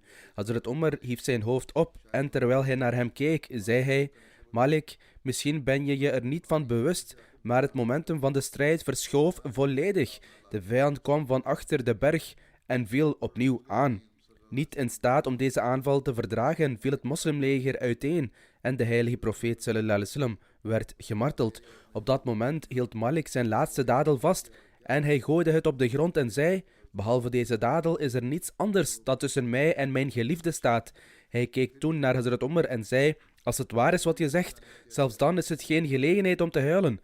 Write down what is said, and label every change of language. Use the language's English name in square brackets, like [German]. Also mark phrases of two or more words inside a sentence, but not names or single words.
[Dutch] Hazrat Umar hief zijn hoofd op en terwijl hij naar hem keek, zei hij, Malik, misschien ben je je er niet van bewust, maar het momentum van de strijd verschoof volledig. De vijand kwam van achter de berg en viel opnieuw aan. Niet in staat om deze aanval te verdragen, viel het moslimleger uiteen en de heilige profeet [Arabic] صلى الله عليه وسلم [Dutch] werd gemarteld. Op dat moment hield Malik zijn laatste dadel vast en hij gooide het op de grond en zei, behalve deze dadel is er niets anders dat tussen mij en mijn geliefde staat. Hij keek toen naar Hazrat Umar en zei, als het waar is wat je zegt, zelfs dan is het geen gelegenheid om te huilen.